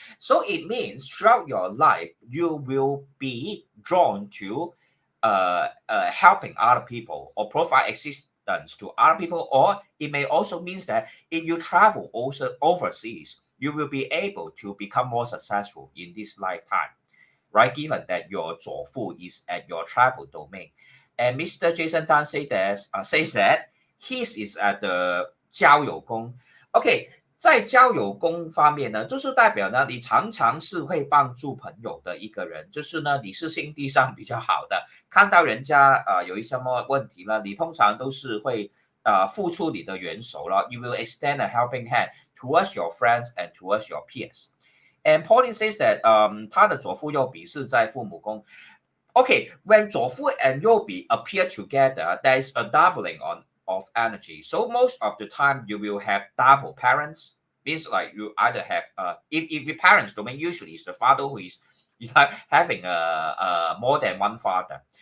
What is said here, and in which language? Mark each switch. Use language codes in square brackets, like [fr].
[en] So, it means throughout your life, you will be drawn to helping other people or provide assistance to other people, or it may also mean that if you travel also overseas, you will be able to become more successful in this lifetime, right? Given that your 左腹 is at your travel domain. And Mr. Jason Tan says that his is at the 交友宫. [zh] Okay, 在交友宫方面呢，就是代表呢，你常常是会帮助朋友的一个人，就是呢，你是心地上比较好的，看到人家有一什么问题了，你通常都是会付出你的援手了。 [en] You will extend a helping hand towards your friends and towards your peers. And Pauline says that [zh] 他的左腹右臂是在父母宫。 [en] Okay, when 左腹 and 右臂 appear together, there is a doubling of energy. So most of the time you will have double parents. Means like you either have if your parents domain usually is the father who is having more than one father.